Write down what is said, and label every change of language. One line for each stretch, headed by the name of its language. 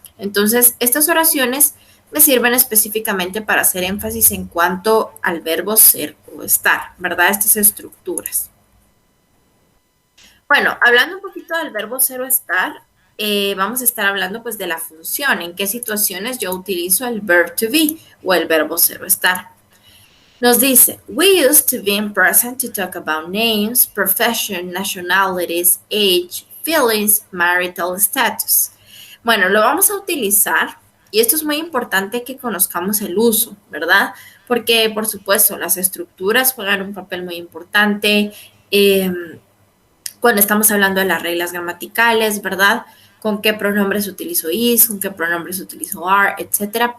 Spanish: Entonces, estas oraciones me sirven específicamente para hacer énfasis en cuanto al verbo ser o estar, ¿verdad? Estas estructuras. Bueno, hablando un poquito del verbo ser o estar, vamos a estar hablando pues de la función, en qué situaciones yo utilizo el verb to be o el verbo ser o estar. Nos dice,
English: we use to be in present to talk about names, profession, nationalities, age, feelings, marital status.
Spanish: Bueno, lo vamos a utilizar y esto es muy importante que conozcamos el uso, ¿verdad? Porque, por supuesto, las estructuras juegan un papel muy importante cuando estamos hablando de las reglas gramaticales, ¿verdad? Con qué pronombres utilizo is, con qué pronombres utilizo are, etcétera.